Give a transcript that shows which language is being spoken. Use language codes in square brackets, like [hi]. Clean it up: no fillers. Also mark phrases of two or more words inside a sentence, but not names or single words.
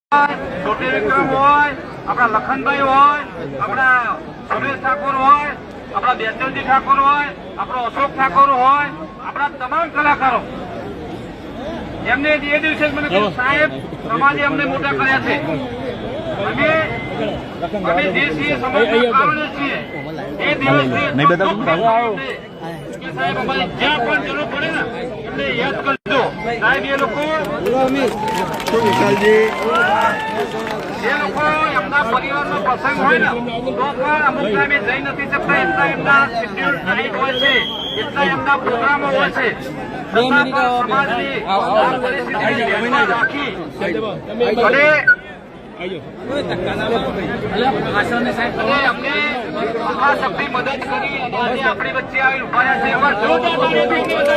[gu] છોટે વિક્રમ હોય, આપણા લખનભાઈ હોય, આપણા સુરેશ ઠાકુર હોય, આપણા બેચલજી ઠાકુર હોય, આપણા અશોક ઠાકુર હોય, આપણા તમામ કલાકારો એમને એ દિવસે મને કહ્યું સાહેબ સમાજે અમને મોટા કર્યા છે અમે જે છીએ સમાજના કારણે છીએ એ દિવસથી કે સાહેબ અમારી જ્યાં પણ જરૂર પડે ને એટલે યાદ કરજો સાહેબ એ લોકો જે લોકો એમના પરિવારનો પ્રસંગ હોય ને તો પણ અમુક ટાઈમે જઈ નથી શકતા એટલા એમના શેડ્યુલ ટાઈટ હોય છે એટલા એમના પ્રોગ્રામો હોય છે સમાજની પરિસ્થિતિને રાખી અને અમને મહાશક્તિ મદદ કરી અને આજે આપણી વચ્ચે આવી ઉભા રહ્યા છે એવા જોરદાર તાળીઓથી